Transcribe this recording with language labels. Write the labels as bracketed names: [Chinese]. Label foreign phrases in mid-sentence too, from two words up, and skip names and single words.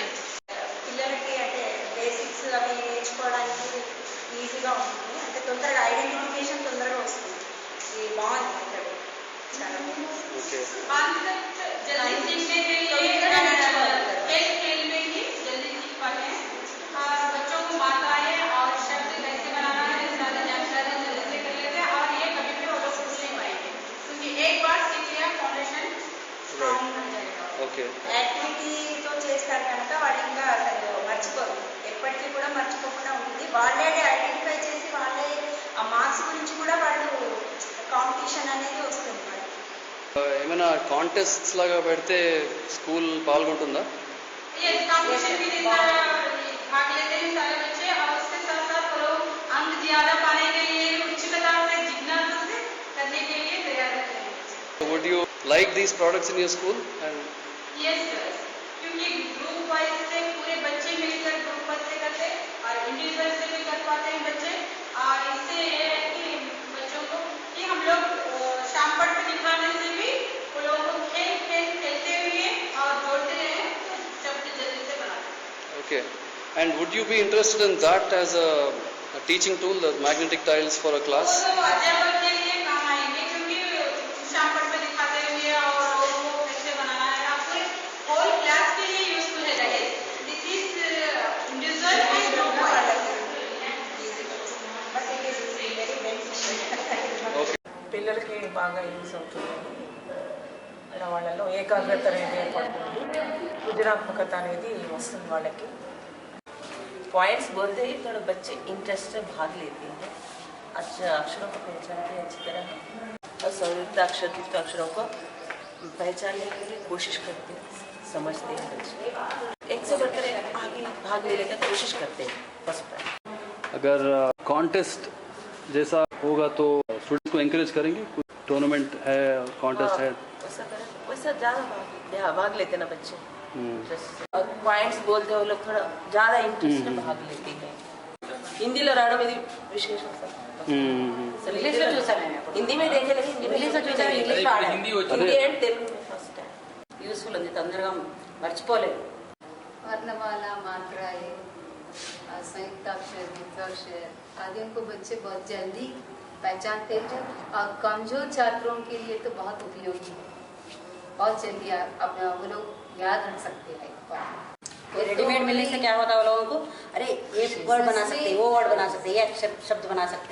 [Telugu] పిల్లలకి అంటే బేసిక్స్ అవి నేర్చుకోవడానికి ఈజీగా ఉంటుంది, అంటే తొందరగా ఐడెంటిఫికేషన్ తొందరగా వస్తుంది. ఇది బాగుంది ఇక్కడ చాలా [Hindi] बच्चों को मात्राएं और शब्द कैसे बनाना है ज्यादा जानकारी जल्दी कर लेते हैं और ये कभी भी वो लोग भूल नहीं पाएंगे क्योंकि एक बार सीख लिया [English] foundation strong [Hindi] बन जाएगा. [Telugu] యాక్టివిటీతో చేస్తారు కనుక వాళ్ళు ఇంకా అసలు మర్చిపోరు, ఎప్పటికీ కూడా మర్చిపోకుండా ఉంటుంది. వాళ్ళే ఐడెంటిఫై చేసి వాళ్ళే ఆ మార్క్స్ గురించి కూడా వాళ్ళు కాంపిటీషన్ అనేది వస్తుంది. ఏమైనా కాంటెస్ట్స్ లాగా పెడితే స్కూల్ పాల్గొంటుందా? [Hindi] ये कंपटीशन भी भाग लेते हैं सारे बच्चे और उसके साथ साथ वो लोग अंक ज्यादा पाने के लिए उच्चता में जिज्ञासा से करने के लिए तैयार रहते हैं. [English] Would you like these products in your school? Yes sir, [Hindi] क्योंकि [English] group wise [Hindi] से पूरे बच्चे मिलकर [English] group wise [Hindi] से करते और इंडिविजुअल से भी कर पाते हैं बच्चे. और इससे ये है कि बच्चों को कि हम लोग शाम पट पे दिखाने से भी वो लोगों को खेलते हुए और जोड़ते रहे तो शब्द जल्दी से बनाते. [English] Okay. And would you be interested in that as a teaching tool, the magnetic tiles for a class? [Hindi] अध्यापक के लिए काम आएंगे क्योंकि शाम पट पे दिखाते हुए और लोगों को कैसे बनाना है आपके [English] whole class [Hindi] के लिए यूजफुल है. [English] that is this is individual and group wise but it is very beneficial. [Telugu] పిల్లలకి బాగా యూజ్ అవుతుంది. అలా వాళ్ళలో ఏకాగ్రత అనేది ఏర్పడుతుంది, సృజనాత్మకత అనేది వస్తుంది వాళ్ళకి. [Hindi] पॉइंट्स बोलते ही थोड़ा बच्चे इंटरेस्ट से भाग लेते हैं, अच्छा अक्षरों को पहचानते हैं अच्छी तरह और संयुक्त अक्षर युक्त अक्षरों को पहचानने के लिए कोशिश करते हैं, समझते हैं बच्चे एक से बढ़कर आगे भाग लेने का कोशिश करते हैं. फर्स्ट अगर कॉन्टेस्ट जैसा होगा तो स्टूडेंट्स को एनकरेज करेंगे? कुछ टूर्नामेंट है, कॉन्टेस्ट है, वैसा करें, वैसा ज़्यादा भाग लेते ना बच्चे. और पॉइंट्स बोलते वो लोग थोड़ा ज़्यादा इंटरेस्ट से भाग लेते हैं. [Telugu] हिंदीలో రావడం ఇది విశేషం సార్. ఇంగ్లీష్లో చూసాను నేను, హిందీ మీద [Hindi] देखे लेकिन [Telugu] ఇంగ్లీష్లో చూసాను. [English] Hindi and Telugu first time useful [Telugu] ఉంది, తొందరగా మర్చిపోలేదు. [Hindi] वर्णमाला, मात्राएं, संयुक्ताक्षर, द्वित्वाक्षर आदि उनको बच्चे बहुत जल्दी पहचानते हैं और कमजोर छात्रों के लिए तो बहुत उपयोगी है. बहुत जल्दी अपना वो लोग याद रख सकते हैं. रेडीमेड मिलने से क्या होता है लोगों को, अरे ये वर्ड बना सकते, वो वर्ड बना सकते, ये शब्द बना सकते.